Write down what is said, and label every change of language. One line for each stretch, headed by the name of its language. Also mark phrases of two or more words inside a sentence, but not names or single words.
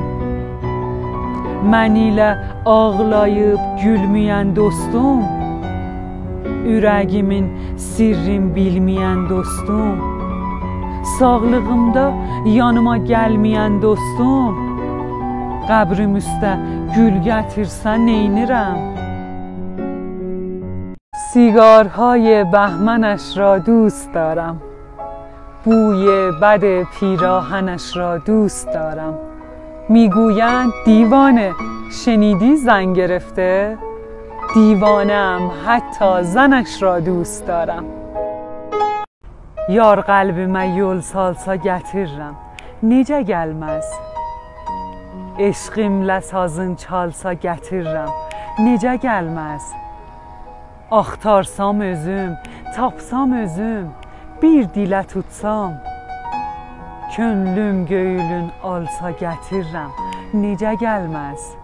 Azerbaijani: Mən ilə ağlayıb gülməyən dostum, ürəgimin sirrin bilməyən dostum, sağlığımda yanıma gəlməyən dostum, qəbrim üstə gül gətirsən neynirəm?
Persian: سیگارهای بهمنش را دوست دارم، بوی بد پیراهنش را دوست دارم. میگویند دیوانه، شنیدی زن گرفته؟ دیوانه‌ام، حتی زنش را دوست دارم.
Azerbaijani: Yar qəlbimə yol salsa gətirirəm, necə gəlməz? Eşqimlə sazın çalsa gətirirəm, necə gəlməz? Axtarsam özüm, tapsam özüm, bir dilə tutsam, könlüm göylün alsa gətirirəm, necə gəlməz?